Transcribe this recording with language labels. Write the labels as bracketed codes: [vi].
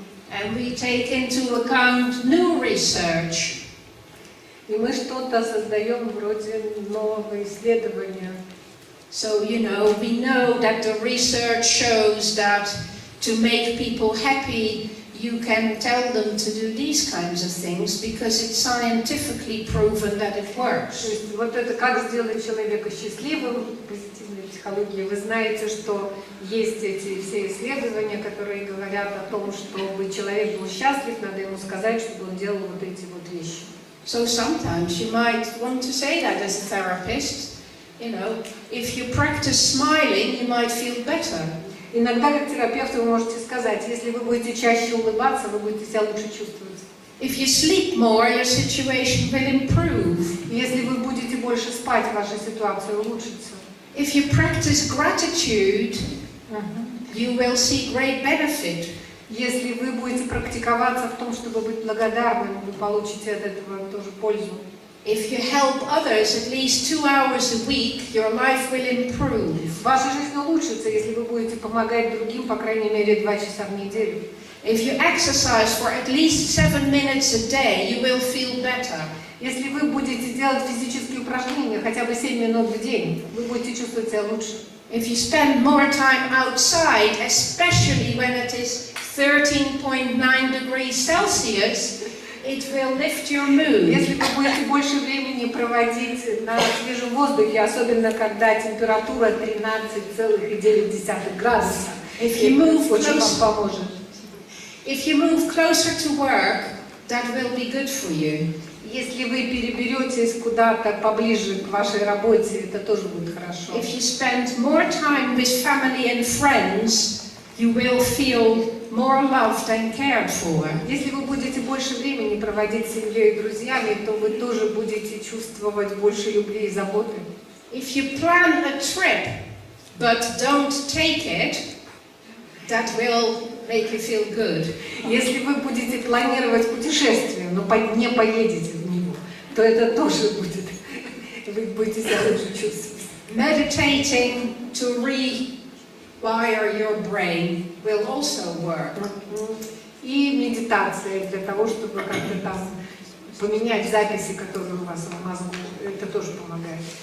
[en] And we take into account new research. [ru] И мы что-то создаем вроде нового исследования. [en] So, we know that the research shows that to make people happy, you can tell them to do these kinds of things because it's scientifically proven that it works. [ru] То есть вот это как сделать человека счастливым, позитивная психология. Вы знаете, что есть эти все исследования, которые говорят о том, чтобы человек был счастлив, надо ему сказать, чтобы он делал вот эти вот вещи. [en] So sometimes you might want to say that as a therapist. If you practice smiling, you might feel better. [ru] Иногда как терапевт вы можете сказать, если вы будете чаще улыбаться, вы будете себя лучше чувствовать. [en] If you sleep more, your situation will improve. [ru] Если вы будете больше спать, ваша ситуация улучшится. [en] If you practice gratitude, you will see great benefit. [ru] Если вы будете практиковаться в том, чтобы быть благодарным, вы получите от этого тоже пользу. [en] If you help others at least 2 hours a week, your life will improve. [ru] Ваша жизнь улучшится, если вы будете помогать другим, по крайней мере, 2 часа в неделю. [en] If you exercise for at least 7 minutes a day, you will feel better. [ru] Если вы будете делать физические упражнения хотя бы 7 минут в день, вы будете чувствовать себя лучше. [en] If you spend more time outside, especially when it is 13.9 degrees Celsius, it will lift your mood. [ru] Если вы будете больше времени проводить на свежем воздухе, особенно когда температура 13,9 градуса, очень вам поможет. [en] If you move closer to work, that will be good for you. [ru] Если вы переберетесь куда-то поближе к вашей работе, это тоже будет хорошо. [en] If you spend more time with family and friends, you will feel more loved and cared for. [ru] Если вы будете больше времени проводить с семьей и друзьями, то вы тоже будете чувствовать больше любви и заботы. [en] If you plan a trip, but don't take it, that will make you feel good. [ru] Если вы будете планировать путешествие, но не поедете в него, то это тоже будет. Вы будете себя лучше чувствовать. [en] Meditating to rewire your brain will also work. [ru] И медитация для того, чтобы как-то там поменять записи, которые у вас в мозгу, это тоже помогает.